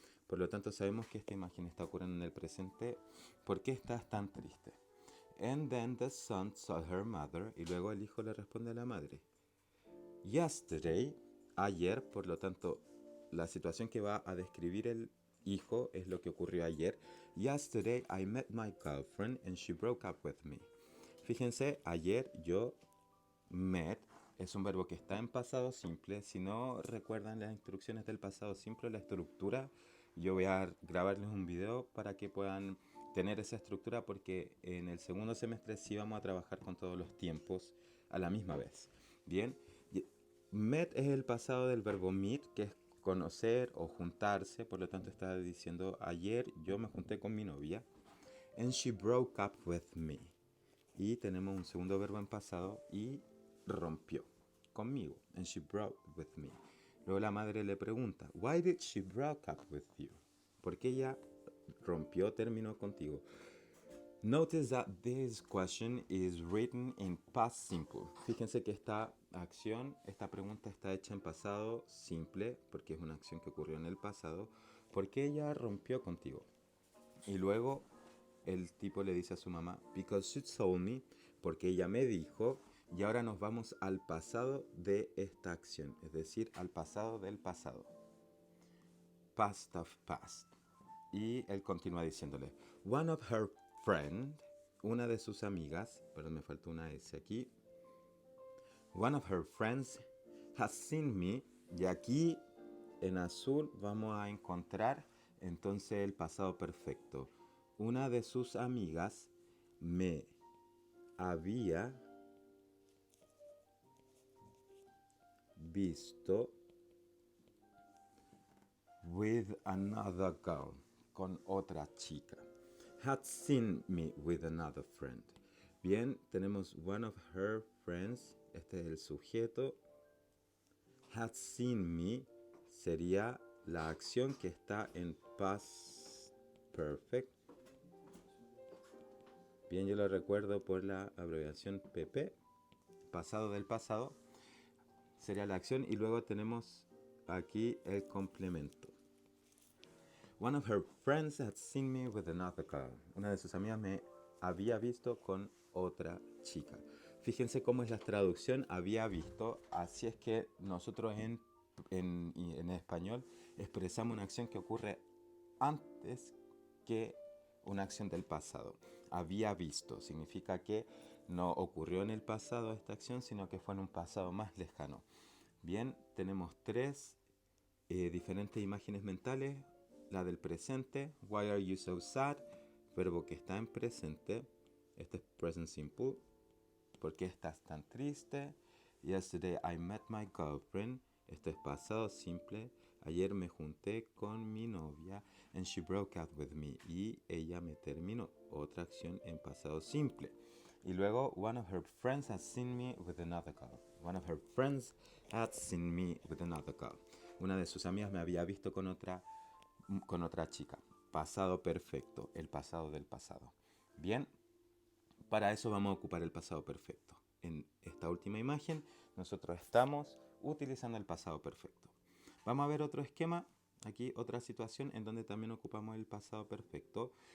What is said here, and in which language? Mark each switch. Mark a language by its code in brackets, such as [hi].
[es] Por lo tanto, sabemos que esta imagen está ocurriendo en el presente. ¿Por qué estás tan triste? [en] And then the son told her mother, [es] y luego el hijo le responde a la madre. [en] Yesterday, [es] ayer, por lo tanto, la situación que va a describir el hijo es lo que ocurrió ayer. [en] Yesterday I met my girlfriend and she broke up with me. [es] Fíjense, ayer yo met es un verbo que está en pasado simple. Si no recuerdan las instrucciones del pasado simple, la estructura, yo voy a grabarles un video para que puedan tener esa estructura, porque en el segundo semestre sí vamos a trabajar con todos los tiempos a la misma vez. Bien, met es el pasado del verbo meet, que es conocer o juntarse. Por lo tanto está diciendo, ayer yo me junté con mi novia. [en] And she broke up with me. [es] Y tenemos un segundo verbo en pasado, y rompió conmigo. [en] And she broke with me. [es] Luego la madre le pregunta, [en] Why did she broke up with you? [es] ¿Por qué ella rompió, terminó contigo? [en] Notice that this question is written in past simple. [es] Fíjense que esta acción, esta pregunta está hecha en pasado simple, porque es una acción que ocurrió en el pasado. ¿Por qué ella rompió contigo? Y luego el tipo le dice a su mamá, [en] Because she told me, [es] porque ella me dijo. Y ahora nos vamos al pasado de esta acción, es decir, al pasado del pasado. [en] Past of past. [es] Y él continúa diciéndole, [en] One of her friend, [es] una de sus amigas, perdón, me faltó una S aquí. [en] One of her friends has seen me. [es] Y aquí en azul vamos a encontrar entonces el pasado perfecto. Una de sus amigas me había visto [en] with another girl, [es] con otra chica. [en] Had seen me with another friend. [es] Bien, tenemos [en] one of her friends, [es] este es el sujeto. [en] Had seen me [es] sería la acción que está en past perfect. Bien, yo lo recuerdo por la abreviación PP, pasado del pasado. Sería la acción, y luego tenemos aquí el complemento. [en] One of her friends had seen me with another girl. [es] Una de sus amigas me había visto con otra chica. Fíjense cómo es la traducción, había visto. Así es que nosotros en español expresamos una acción que ocurre antes que una acción del pasado. Había visto significa que no ocurrió en el pasado esta acción, sino que fue en un pasado más lejano. Bien, tenemos tres diferentes imágenes mentales. La del presente, [en] Why are you so sad? [es] Verbo que está en presente. Este es present simple. ¿Por qué estás tan triste? [en] Yesterday I met my girlfriend. [es] Esto es pasado simple. Ayer me junté con mi novia. [en] And she broke up with me. [es] Y ella me terminó. Otra acción en pasado simple. Y luego, [en] one of her friends had seen me with another girl. One of her friends had seen me with another girl. [es] Una de sus amigas me había visto con otra chica. Pasado perfecto, el pasado del pasado. Bien, para eso vamos a ocupar el pasado perfecto. En esta última imagen, nosotros estamos utilizando el pasado perfecto. Vamos a ver otro esquema, aquí otra situación en donde también ocupamos el pasado perfecto.